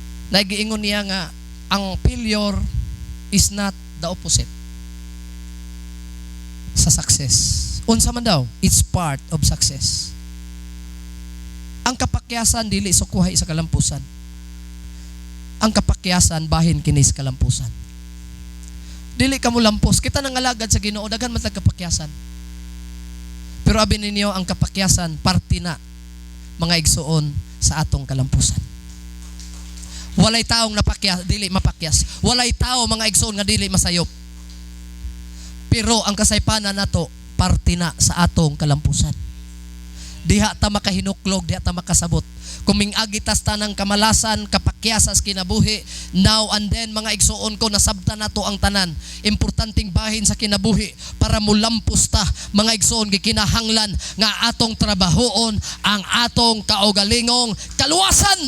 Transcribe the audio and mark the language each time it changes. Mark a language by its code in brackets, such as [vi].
[ceb] Nagiingon niya nga ang [en] failure is not the opposite sa success. [ceb] Unsa man daw, [en] it's part of success. [ceb] Ang kapakyasan dili sukuhay sa kalampusan. Ang kapakyasan bahin kini sa kalampusan. Dili ka mo lampos, kita nang alagad sa Ginoo daghan man tag kapakyasan. Pero abi ninyo ang kapakyasan parte na mga igsuon sa atong kalampusan. Walay taong napakyas, dili mapakyas. Walay tao mga igsoon nga dili masayop. Pero ang kasaypanan nato parte na sa atong kalampusan. Diha ta makahinuklog, diha ta makasabot. Kung mingagi tas tanang kamalasan, kapakyasas kinabuhi, [en] now and then [ceb] mga igsoon ko nasabtan nato ang tanan. Importanteng bahin sa kinabuhi para mulampos ta mga igsoon gikinahanglan nga atong trabahoon ang atong kaugalingong kaluwasan.